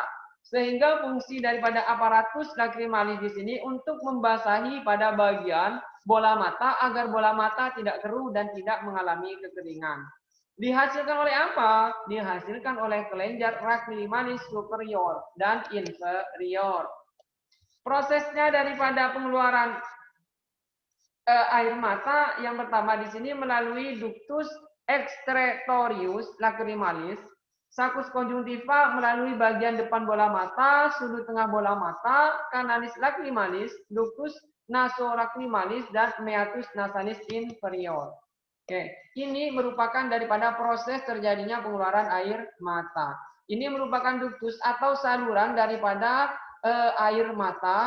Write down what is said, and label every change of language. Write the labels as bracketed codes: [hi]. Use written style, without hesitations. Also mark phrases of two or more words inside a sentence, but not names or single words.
[id] Sehingga fungsi daripada [la] aparatus lacrimalis [id] di sini untuk membasahi pada bagian bola mata agar bola mata tidak keruh dan tidak mengalami kekeringan. Dihasilkan oleh apa? Dihasilkan oleh kelenjar lacrimalis superior dan inferior. Prosesnya daripada pengeluaran air mata yang pertama di sini melalui [la] ductus excretorius lacrimalis, saccus conjunctiva [id] melalui bagian depan bola mata, sudut tengah bola mata, [la] canalis lacrimalis, ductus nasolacrimalis, [id] dan [la] meatus nasalis inferior. [id] Oke, ini merupakan daripada proses terjadinya pengeluaran air mata. Ini merupakan ductus atau saluran daripada air mata.